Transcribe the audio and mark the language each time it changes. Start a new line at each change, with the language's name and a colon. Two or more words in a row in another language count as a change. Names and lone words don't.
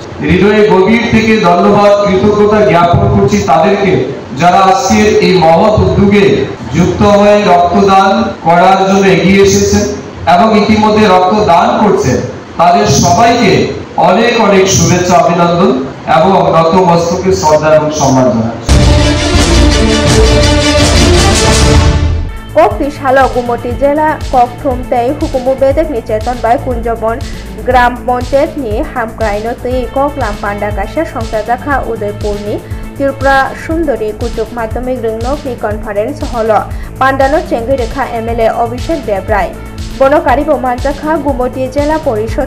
Bangla: হৃদয়ে গভীর থেকে ধন্যবাদ কৃতজ্ঞতা জ্ঞাপন করছি তাদেরকে যারা আজকের এই মহৎ উদ্যোগে যুক্ত হয়ে রক্তদান করার জন্য এগিয়ে এসেছেন এবং ইতিমধ্যে রক্তদান করছেন। তাদের সবাইকে অনেক অনেক শুভেচ্ছা, অভিনন্দন এবং নত মস্তকে শ্রদ্ধা এবং সম্মান জানাচ্ছি।
Kok Borok: Kokti Shalo Gumoti Jela Kokthum Tei Hukumu Bedek ni Cheton Bai Kunjobon Gram Ponchet ni Hamkraino Tei Koklam Panda Kasha Songsajakha Udaipur ni Tripura Sundori Kutuk Madhyamik Ringnok ni Conference Holo Pandano Chengi Rekha MLA Abhishek Debrai Bonokari Bomanjakha Gumoti Jela Porishod